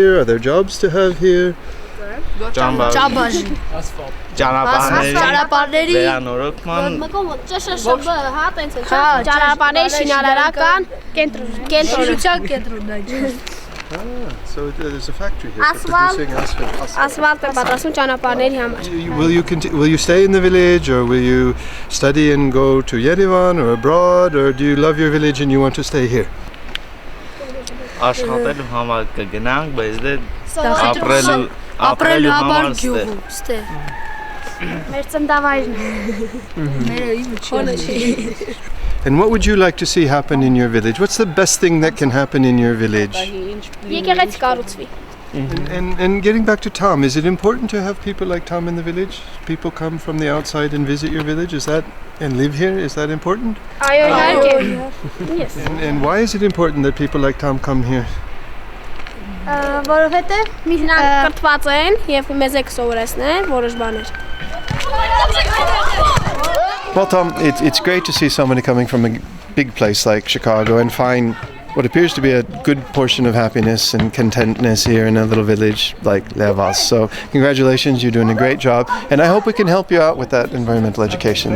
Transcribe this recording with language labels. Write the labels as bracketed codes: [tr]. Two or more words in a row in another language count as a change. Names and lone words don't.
[en] Are there jobs to have here? So there's a factory here for producing asphalt. Will you stay in the village, or will you study and go to Yerevan or abroad, or do you love your village and you want to stay here? [hy] Աշխատելու համար կգնանք, բայց դե ապրելու համար ստե։ Մեր ծննդավայրն է։ [en] And what would you like to see happen in your village? What's the best thing that can happen in your village? [hy] Եկեղեցի կառուցվի։ [en] And getting back to Tom, is it important to have people like Tom in the village? People come from the outside and visit your village? And live here? Is that important? Yes. And why is it important that people like Tom come here? [hy] Որովհետև նրանք կրթված են եւ մեզ եք սովորեցնել որոշ բաներ։ [en] Well, Tom, it's great to see somebody coming from a big place like Chicago and find what appears to be a good portion of happiness and contentness here in a little village like Lehvaz. So congratulations, you're doing a great job, and I hope we can help you out with that environmental education.